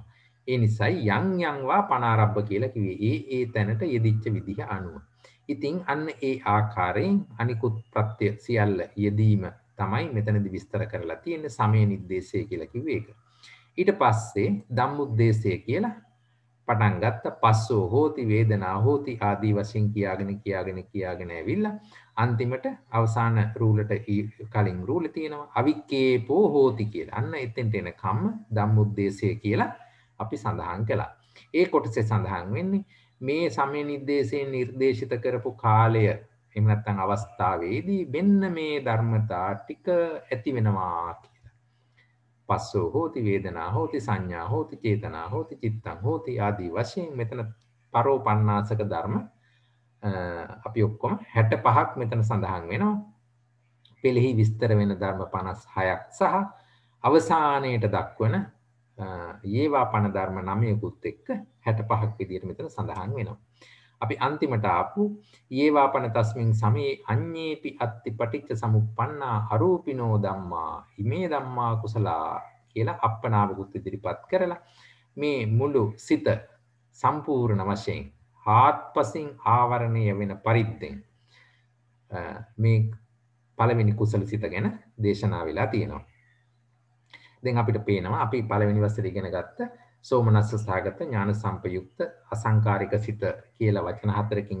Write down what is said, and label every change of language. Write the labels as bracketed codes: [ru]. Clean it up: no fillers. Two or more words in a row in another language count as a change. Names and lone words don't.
[si] ඒ නිසයි [pi] යම් වා පනාරම්භ [si] කියලා කිව්වේ ඒ තැනට යෙදිච්ච විදිහ අනුව. ඉතින් අන්න ඒ ආකාරයෙන් අනිකුත් ප්‍රත්‍ය සියල්ල යෙදීම තමයි මෙතනදී විස්තර කරලා තියෙන්නේ සමය නිर्देशය කියලා කිව්වේ ඒක. ඊට පස්සේ ධම්මුද්දේශය කියලා පටන් ගත්ත [pi] පස්සෝ හෝති වේදනා හෝති [si] ආදී වශයෙන් කියාගෙන ඇවිල්ලා අන්තිමට අවසාන රූලට කලින් රූලේ තියෙනවා [pi] අවික්කේපෝ හෝති [si] කියලා. අන්න එතෙන්ට එන කම්ම ධම්මුද්දේශය කියලා අපි සඳහන් කළා. ඒ කොටසේ සඳහන් වෙන්නේ මේ සමය නිर्देशයෙන් නිර්දේශිත කරපු කාලය එහෙම නැත්නම් අවස්ථාවේදී මෙන්න මේ ධර්මතා ටික ඇති වෙනවා කියලා. [pi] පස්සෝ හෝති වේදනා හෝති සංඥා හෝති චේතනා හෝති චිත්තං හෝති [si] ආදී වශයෙන් මෙතන පරෝපන්නාසක ධර්ම අපි ඔක්කොම 65ක් මෙතන සඳහන් වෙනවා. පෙළෙහි විස්තර වෙන ධර්ම 56ක් සහ අවසානයේට දක්වන ඒවා පණ ධර්ම 9කුත් එක්ක 65ක් විදිහට මෙතන සඳහන් වෙනවා. අපි අන්තිමට ආපු [pi] ඒවාපන තස්මින් සමේ අඤ්ඤේපි අත්ති පටිච්ච සමුප්පන්නා අරූපිනෝ ධම්මා හිමේ ධම්මා කුසලා [si] කියලා අප්පනාවකුත් ඉදිරිපත් කරලා මේ මුළු සිත සම්පූර්ණ වශයෙන් ආත්පසින් ආවරණය වෙන පරිද්දෙන් මේ පළවෙනි කුසල සිත ගැන දේශනා වෙලා තියෙනවා. දැන් අපිට පේනවා අපි පළවෙනි වසරේ ඉගෙන ගත්ත සෝමනස්ස සහගත ඥාන සම්පයුක්ත අසංකාරික සිත කියලා වචන 4කින්